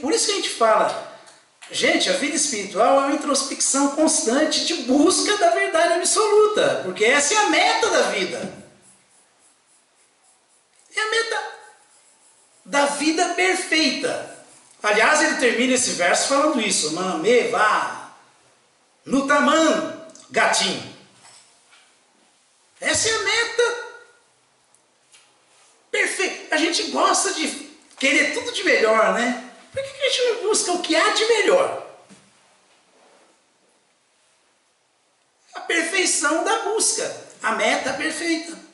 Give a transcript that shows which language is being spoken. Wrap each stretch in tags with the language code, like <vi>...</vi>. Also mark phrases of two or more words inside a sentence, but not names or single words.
<pt>Por isso que a gente fala, gente, a vida espiritual é uma introspecção constante de busca da verdade absoluta, porque essa é a meta da vida. É a meta da vida perfeita. Aliás, ele termina esse verso falando isso.</pt> <sa>मामेव नुत्तमं गतिम्.</sa> <pt>Essa é a meta perfeita. A gente gosta de querer tudo de melhor, né? Por que a gente não busca o que há de melhor? A perfeição da busca, a meta perfeita.</pt>